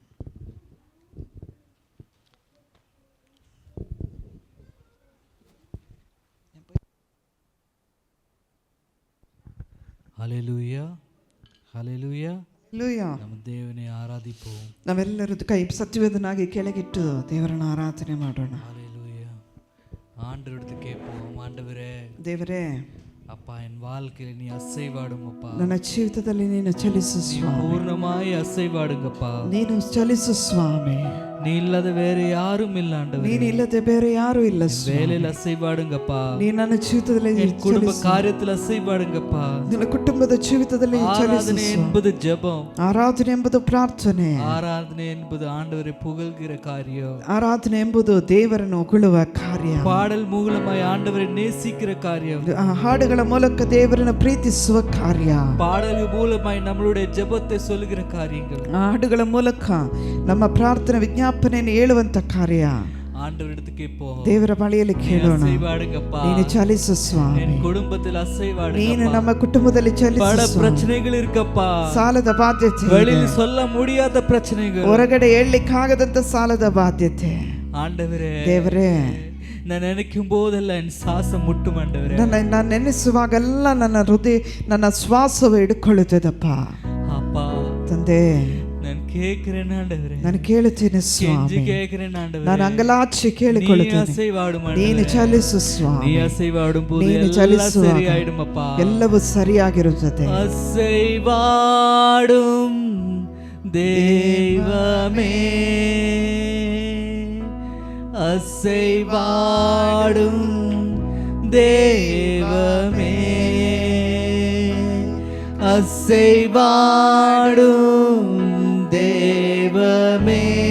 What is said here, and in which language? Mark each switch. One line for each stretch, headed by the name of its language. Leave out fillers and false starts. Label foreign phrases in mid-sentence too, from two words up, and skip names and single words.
Tamil: ஹல்லேலூயா, ஹல்லேலூயா.
Kannada: ಹಲ್ಲೆಲೂಯಾ.
Tamil: நம்ம தேவனே ஆராதிப்போம்.
Kannada: ನಾವೆಲ್ಲರೂ ಕೈ ಸತ್ಯವೇದನಾಗಿ ಕೆಳಗಿಟ್ಟು ದೇವರನ್ನು ಆರಾಧನೆ ಮಾಡೋಣ.
Tamil: ஹல்லேலூயா. ஆண்டவரிடத்து கேட்போம். ஆண்டவரே,
Kannada: ದೇವರೇ,
Tamil: அப்பா என் வாழ்க்கையில நீ அசைவாடுங்கப்பா.
Kannada: ನನ್ನ ಜೀವಿತದಲ್ಲಿ ನೀನು ಚಲಿಸು ಸ್ವಾಮಿ.
Tamil: பூர்ணமாய் அசைவாடுங்கப்பா.
Kannada: ನೀನು ಚಲಿಸು ಸ್ವಾಮಿ.
Tamil: நீ இல்லாத வேற யாரும் இல்ல ஆண்டவரே.
Kannada: ನೀನು ಇಲ್ಲದೆ ಬೇರೆ ಯಾರು ಇಲ್ಲ ಸ್ವಾಮಿ.
Tamil: வேலையில அசைவாடுங்கப்பா.
Kannada: ನೀ ನನ್ನ ಜೀವಿತದಲ್ಲಿ
Tamil: குடும்ப காரியத்துல அசைவாடுங்கப்பா.
Kannada: ನಿನ್ನ ಕುಟುಂಬದ ಜೀವಿತದಲ್ಲಿ
Tamil: ஆராதனை என்பது ஜெபம்.
Kannada: ಆರಾಧನೆ ಎಂಬುದು ಪ್ರಾರ್ಥನೆ.
Tamil: ஆராதனை என்பது ஆண்டவரை புகழ்கிற காரியம்.
Kannada: ಆರಾಧನೆ ಎಂಬುದು ದೇವರನ್ನು ಹೊಗಳುವ ಕಾರ್ಯ.
Tamil: பாடல் மூலமாய் ஆண்டவரை நேசிக்கிற காரியம்.
Kannada: ಹಾಡುಗಳ ಮೂಲಕ ದೇವರನ್ನು ಪ್ರೀತಿಸುವ ಕಾರ್ಯ.
Tamil: பாடல் மூலமாய் நம்மளுடைய ஜெபத்தை சொல்லுகிற காரியங்கள்.
Kannada: ಹಾಡುಗಳ ಮೂಲಕ ನಮ್ಮ ಪ್ರಾರ್ಥನೆ ವಿಜ್ಞಾಪನೆಯನ್ನು ಹೇಳುವಂತ ಕಾರ್ಯ.
Tamil: ஆண்டவரிடத்து கேட்போம்.
Kannada: ದೇವರ ಬಳಿಯಲ್ಲಿ ಕೇಳೋಣ.
Tamil: அசைவாடுங்கப்பா.
Kannada: ನೀನು ಚಲಿಸು ಸ್ವಾಮಿ.
Tamil: என் குடும்பத்தில் அசைவாடுங்கப்பா.
Kannada: ನೀನು ನಮ್ಮ ಕುಟುಂಬದಲ್ಲಿ ಚಲಿಸು.
Tamil: பல பிரச்சனைகள் இருக்கப்பா.
Kannada: ಸಾಲದ ಬಾಧ್ಯತೆ,
Tamil: வெளியில் சொல்ல முடியாத பிரச்சனைகள்,
Kannada: ಹೊರಗಡೆ ಹೇಳಲಿಕ್ಕಾಗದಂತ ಸಾಲದ ಬಾಧ್ಯತೆ.
Tamil: ஆண்டவரே,
Kannada: ದೇವರೇ,
Tamil: நான் நினைக்கும் போதெல்லாம் என் சுவாசம் முட்டும் ஆண்டவரே.
Kannada: ನಾನು ನೆನೆಸುವಾಗೆಲ್ಲ ನನ್ನ ಹೃದಯ, ನನ್ನ ಶ್ವಾಸವು ಹಿಡ್ಕೊಳ್ಳುತ್ತದಪ್ಪ.
Tamil: அப்பா,
Kannada: ತಂದೆ,
Tamil: நான் கேட்கிறேன் ஆண்டவரே.
Kannada: ನಾನು ಕೇಳುತ್ತೇನೆ ಸ್ವಾಮಿ.
Tamil: கேட்கிறேன் ஆண்டவரே.
Kannada: ನಾನು ಅಂಗಲಾಚಿ ಕೇಳಿಕೊಳ್ಳುತ್ತೇನೆ. ನೀನು ಚಲಿಸು ಸ್ವಾಮಿ.
Tamil: நீ அசைவாடும் போது
Kannada: ನೀನು
Tamil: எல்லாம்
Kannada: ಚಲಿಸುವಾಗ
Tamil: சரியாயிடுமப்பா.
Kannada: ಎಲ್ಲವೂ ಸರಿಯಾಗಿರುತ್ತದೆ.
Tamil: அசைவாடும் தெய்வமே, அசைவாடும் தெய்வமே, அசைவாடும் தெய்வமே,